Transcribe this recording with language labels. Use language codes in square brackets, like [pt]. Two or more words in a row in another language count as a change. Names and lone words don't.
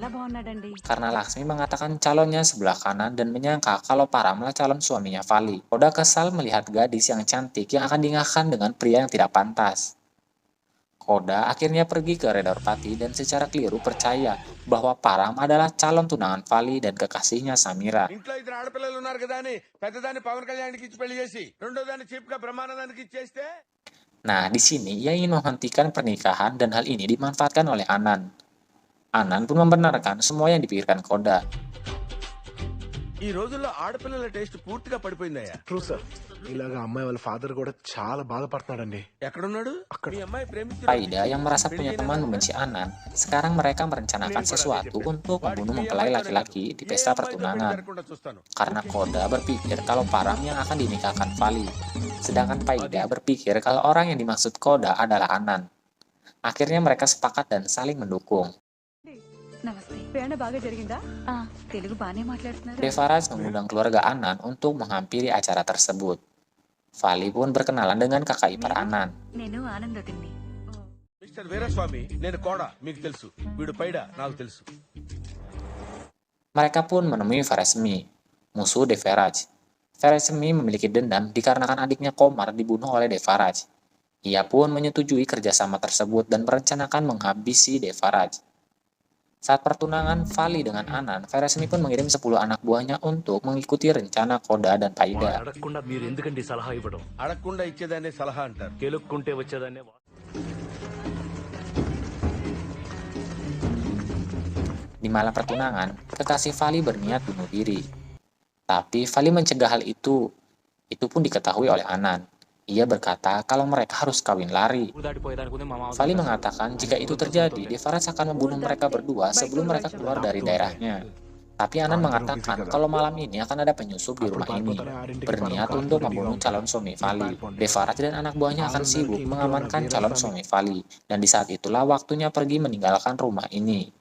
[id] Karena Laksmi mengatakan calonnya sebelah kanan dan menyangka kalau Paramlah calon suaminya Vali. Koda kesal melihat gadis yang cantik yang akan dinikahkan dengan pria yang tidak pantas. Koda akhirnya pergi ke Redorpati dan secara keliru percaya bahwa Param adalah calon tunangan Vali dan kekasihnya Samira. [te] ఇంట్లో ఇద్దరు ఆడపిల్లలు ఉన్నారు కదా అని పెద్దదాన్ని పవన్ కళ్యాణ్కి ఇచ్చి పెళ్లి చేసి రెండో దాన్ని చీప్ గా బ్రహ్మానందానికి ఇచ్చేస్తే [id] Nah, di sini ia ingin menghentikan pernikahan dan hal ini dimanfaatkan oleh Anan. Anan pun membenarkan semua yang dipikirkan Koda. [te] ఈ రోజుల్లో ఆడపిల్లల టేస్ట్ పూర్తిగా పడిపోయిందయ్యా. [en] true sir. [te] ఇలాగా అమ్మాయి వాళ్ళ ఫాదర్ కూడా చాలా బాధపడుతున్నాడండి. ఎక్కడున్నాడు? మీ అమ్మాయి ప్రేమించిన [id] Paida yang merasa punya teman membenci Anan, sekarang mereka merencanakan sesuatu untuk membunuh mempelai laki-laki di pesta pertunangan. [te] చూస్తాను. [id] Karena Koda berpikir kalau Param yang akan dinikahkan Vali, sedangkan Paida berpikir kalau orang yang dimaksud Koda adalah Anan. Akhirnya mereka sepakat dan saling mendukung. [te] నమస్తే ప్రయాణ బాగా జరిగిందా తెలుగు బానే మాట్లాడుతున్నారు [id] Devaraj mengundang keluarga Anan untuk menghampiri acara tersebut. Vali pun berkenalan dengan kakak ipar Anan. [te] నేను ఆనందవతిని మిస్టర్ వీరస్వామి నేను కోడ మీకు తెలుసు వీడు పైడ నాకు తెలుసు. [id] Mereka pun menemui Veresmi, musuh Devaraj. Veresmi memiliki dendam dikarenakan adiknya Komar dibunuh oleh Devaraj. Ia pun menyetujui kerjasama tersebut dan merencanakan menghabisi Devaraj. Saat pertunangan Vali dengan Anan, Veresmi pun mengirim 10 anak buahnya untuk mengikuti rencana Koda dan Paida. [te] అడగకుండా మీరు ఎందుకండి సలహా ఇవ్వడం అడగకుండా ఇచ్చేదాన్ని సలహా అంటారు. కెలుక్కుంటే వచ్చేదాన్ని [id] Di malam pertunangan, kekasih Vali berniat bunuh diri. Tapi Vali mencegah hal itu. Itu pun diketahui oleh Anan. Ia berkata kalau mereka harus kawin lari. [te] దాటిపోయేదానికి మా మామ [id] Vali mengatakan jika itu terjadi, Devaraj akan membunuh mereka berdua sebelum mereka keluar dari daerahnya. Tapi Anan mengatakan kalau malam ini akan ada penyusup di rumah ini, berniat untuk membunuh calon suami Vali. Devaraj dan anak buahnya akan sibuk mengamankan calon suami Vali, dan di saat itulah waktunya pergi meninggalkan rumah ini.